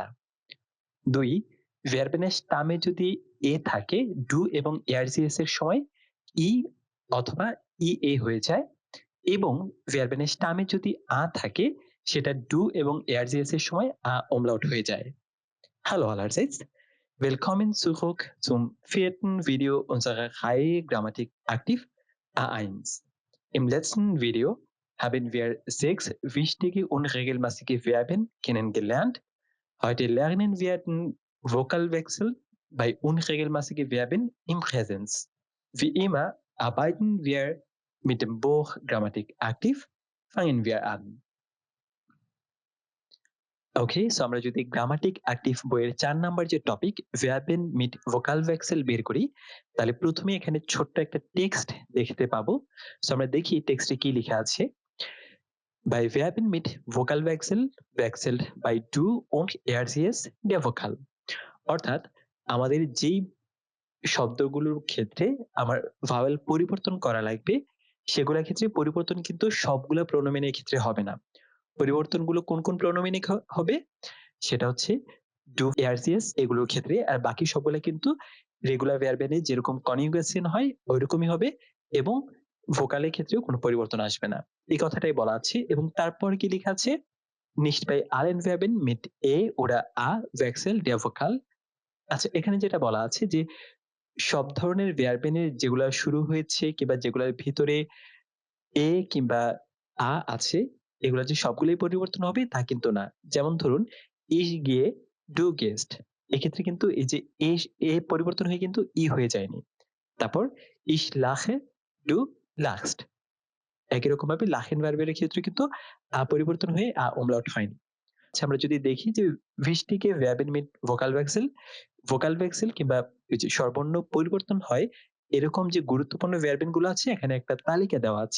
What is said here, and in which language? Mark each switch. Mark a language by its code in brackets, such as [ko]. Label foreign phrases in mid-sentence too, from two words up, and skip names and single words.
[bn] ২. ভার্বেনের স্টামে যদি এ থাকে, ডু এবং এয়ারজিএস এর সময় ই অথবা ইএ হয়ে যায়, এবং ভার্বেনের স্টামে যদি আ থাকে, সেটা ডু এবং এয়ারজিএস এর সময় আ umlaut হয়ে যায়। [de] Hallo allerseits, willkommen zurück zum 4. Video unserer Reihe Grammatik aktiv A1. Im letzten Video haben wir 6 wichtige unregelmäßige Verben kennengelernt. Heute lernen wir den Vokalwechsel bei unregelmäßigen Verben im Präsens. Wie immer arbeiten wir mit dem Buch Grammatik aktiv. Fangen wir an. [en] okay, so [bn] আমরা যদি গ্রামাটিক অ্যাক্টিভ বইয়ের ৪ নাম্বার যে টপিক [de] Verben mit Vokal Wechsel [bn] বের করি, তাহলে প্রথমে এখানে ছোট্ট একটা টেক্সট দেখতে পাবো। সো আমরা দেখি টেক্সটে কি লেখা আছে। [de] Bei Verben mit Vokalwechsel wechselt bei du und RCS der Vokal। [bn] অর্থাৎ আমাদের যেই শব্দগুলোর ক্ষেত্রে আমার ভাওয়েল পরিবর্তন করা লাগবে, সেগুলোর ক্ষেত্রে পরিবর্তন কিন্তু সবগুলো প্রোনোমেনের ক্ষেত্রে হবে না। পরিবর্তনগুলো কোন কোন প্রোনোমেনে হবে? সেটা হচ্ছে ডু, এআরসিএস এগুলোর ক্ষেত্রে। আর বাকি সবগুলো কিন্তু রেগুলার ভার্বেনে যেরকম কনজুগেশন হয় ওইরকমই হবে, এবং ভোকালের ক্ষেত্রেও কোনো পরিবর্তন আসবে না। এই কথাটাই বলা আছে। এবং তারপর কি লেখা আছে? [de] Nicht bei allen Verben mit এ oder a wechselt der Vokal। [bn] আচ্ছা, এখানে যেটা বলা আছে যে সব ধরনের ভার্বেনের যেগুলা শুরু হয়েছে কিংবা যেগুলার ভিতরে এ কিংবা আ আছে, এগুলা যে সবগুলোই পরিবর্তন হবে তা কিন্তু না। যেমন ধরুন, [de] ich gehe, du gehst, [bn] এক্ষেত্রে কিন্তু এই যে এ পরিবর্তন হয়ে কিন্তু ই হয়ে যায়নি। [de] তারপর ich lache, du lachst, [bn] একই রকম ভাবে lachen ভার্বের ক্ষেত্রে কিন্তু আ পরিবর্তন হয়ে আ umlaut হয়নি। আচ্ছা, আমরা যদি দেখি যে [de] wichtige Verben mit Vokalwechsel, [bn] ভোকাল ভেক্সেল কিংবা এই যে স্বরবর্ণ পরিবর্তন হয় এরকম যে গুরুত্বপূর্ণ ভার্বেন গুলো আছে, এখানে একটা তালিকা দেওয়া আছে।